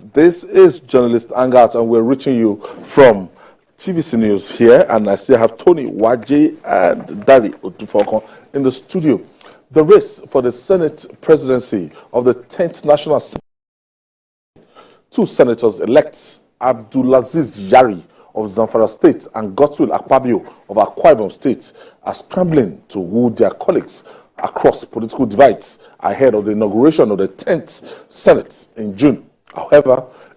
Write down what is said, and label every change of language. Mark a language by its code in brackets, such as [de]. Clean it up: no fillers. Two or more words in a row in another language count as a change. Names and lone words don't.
[en] This is Journalist Hangout, and we're reaching you from TVC News here, and I still have Tony Waje and Dari Otufokon in the studio. The race for the Senate presidency of the 10th National Assembly, two senators-elects, Abdulaziz Yari of Zamfara State and Godswill Akpabio of Akwa Ibom State, are scrambling to woo their colleagues across political divides ahead of the inauguration of the 10th Senate in June. However,